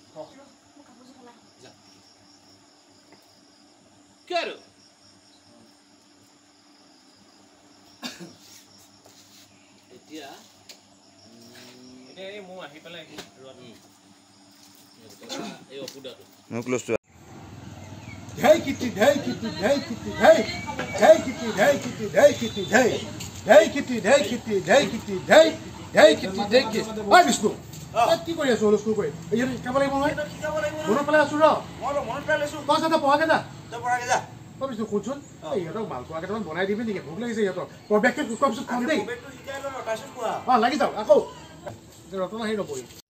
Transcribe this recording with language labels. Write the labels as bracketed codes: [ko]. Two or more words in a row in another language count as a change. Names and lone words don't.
[as] কি আৰু এতিয়া এই মই আহি পেলাই এই অপুদাটো মোৰ [en] close to Hey kitty, hey kitty, hey kitty, hey, hey kitty, hey kitty, hey kitty, hey, hey kitty, hey kitty, hey kitty, hey, hey kitty, hey kitty. Hey Vishnu, [as] কি কৰি আছো অলপ কৰি এই শিকাব লাগিব নহয় মনত পেলাই আছো ৰ মনত পেলাই আছো তই যাতে পঢ়াকে যা তই পঢ়াকে যা তই বিষ্ণু শুনচোন ইহঁতক মালপোৱা কেইটামান বনাই দিবি নেকি ভোক লাগিছে ইহঁতৰ বেগটো কোৱাৰ পিছত খাম দেই অঁ লাগি যাওক আকৌ ৰতন আহি নপৰি